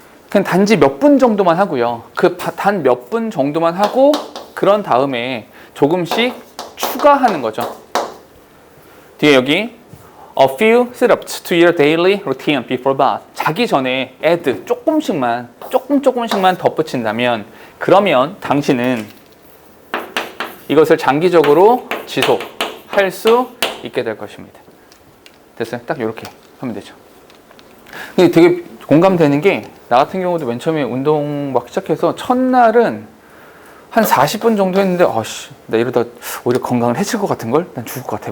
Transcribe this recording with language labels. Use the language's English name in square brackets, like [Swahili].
[Korean] 그냥 단지 몇 분 정도만 하고요. 그 단 몇 분 정도만 하고 그런 다음에 조금씩 추가하는 거죠. 뒤에 여기 [English] a few sit-ups to your daily routine before bed. [Korean] 자기 전에 add 조금씩만 덧붙인다면 그러면 당신은 이것을 장기적으로 지속할 수 있게 될 것입니다. 됐어요? 딱 이렇게 하면 되죠. 근데 되게 공감되는 게 나 같은 경우도 맨 처음에 운동 막 시작해서 첫날은 한 40분 정도 했는데 나 이러다 오히려 건강을 해칠 것 같은걸? 난 죽을 것 같아.